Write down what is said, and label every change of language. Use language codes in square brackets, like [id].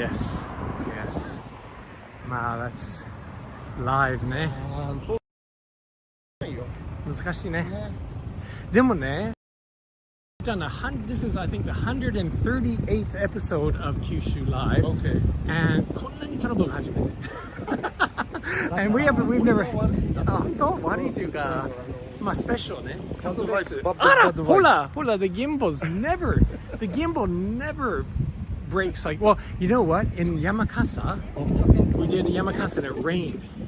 [en] Yes. That's live ね。 [ja] そうないよ。難しいね。でもね、 [en] this is I think the 138th episode of Kyushu Live. Okay. And [ja] こんなにトラブルが初めて。 [en] And we've never. [ja] 本当悪いというか、まあスペシャルね。特別。あら、ほら、 [en] the gimbal never breaks like. Well, you know what? In Yamakasa, we did Yamakasa and it rained.